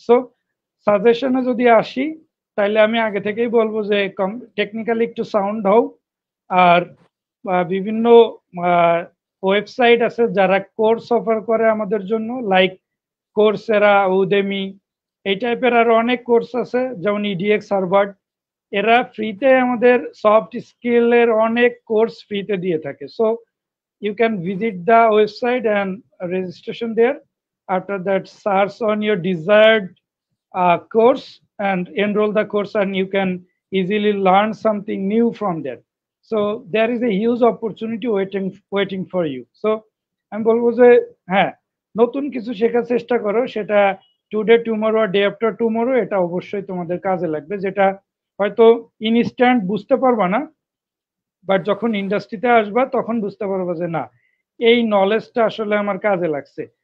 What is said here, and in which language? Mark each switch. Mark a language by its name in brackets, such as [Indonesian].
[Bangla] So সাজেশনে যদি আসি তাহলে আমি আগে থেকেই বলবো যে টেকনিক্যালি একটু সাউন্ড হও, আর বিভিন্ন ওয়েবসাইট আছে যারা কোর্স অফার করে আমাদের জন্য, লাইক কোর্সেরা, উদেমি, এই টাইপের আরো অনেক কোর্স আছে, যেমন ইডিএক্স, হার্ভার্ড, এরা ফ্রিতে আমাদের সফট স্কিলের অনেক কোর্স ফ্রিতে দিয়ে থাকে। So [English] you can visit the website and registration there. After that, search on your desired course and enroll the course, and you can easily learn something new from that. So there is a huge opportunity waiting for you. So [Bangla] আমি বলবো যে হ্যাঁ, নতুন কিছু শেখার চেষ্টা করো, সেটা [English] today tomorrow day after tomorrow, [Bangla] এটা অবশ্যই তোমাদের কাজে লাগবে, যেটা হয়তো ইনস্ট্যান্ট বুঝতে পারবা না, বাট যখন ইন্ডাস্ট্রিতে আসবা তখন বুঝতে পারবো যে না, এই নলেজটা আসলে আমার কাজে লাগছে।